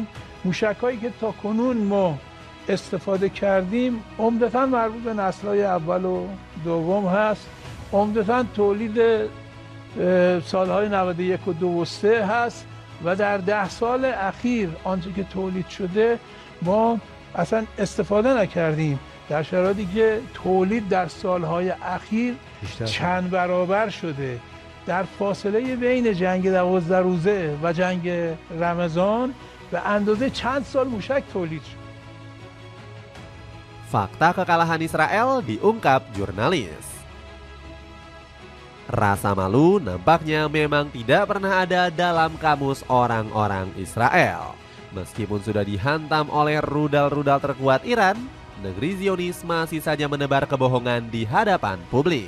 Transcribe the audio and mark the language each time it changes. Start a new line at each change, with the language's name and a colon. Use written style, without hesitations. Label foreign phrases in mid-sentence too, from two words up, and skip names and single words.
Persian: موشک‌هایی که تا کنون ما استفاده کردیم عمدتاً مربوط به نسل‌های اول و دوم هست، عمدتاً تولید سالهای 91 و 2 و 3 هست و در 10 سال اخیر آنچه که تولید شده ما اصلا استفاده نکردیم، در شرایطی که تولید در سالهای اخیر چند برابر شده. در فاصله بین جنگ 12 روزه و جنگ رمضان به اندازه چند سال موشک تولید شد.
Indonesian: Fakta kekalahan Israel diungkap jurnalis. Rasa malu nampaknya memang tidak pernah ada dalam kamus orang-orang Israel. Meskipun sudah dihantam oleh rudal-rudal terkuat Iran, negeri Zionis masih saja menebar kebohongan di hadapan publik.